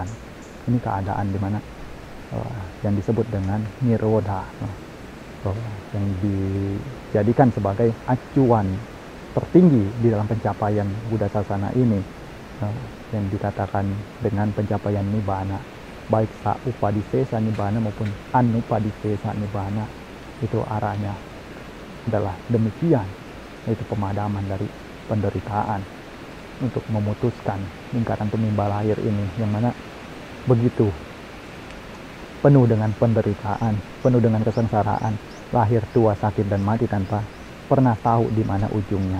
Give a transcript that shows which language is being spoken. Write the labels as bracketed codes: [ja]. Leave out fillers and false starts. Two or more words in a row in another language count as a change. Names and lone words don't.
[id] Ini keadaan di mana yang disebut dengan nirodha, yang dijadikan sebagai acuan tertinggi di dalam pencapaian Buddha Sasana ini, yang dikatakan dengan pencapaian nibbana, baik [pi] sa-upadisesa nibbana [id] maupun [pi] anupadisesa nibbana, [id] itu arahnya adalah demikian, yaitu pemadaman dari penderitaan untuk memutuskan lingkaran tumimba lahir ini, yang mana begitu penuh dengan penderitaan, penuh dengan kesengsaraan, lahir, tua, sakit, dan mati tanpa pernah tahu di mana ujungnya.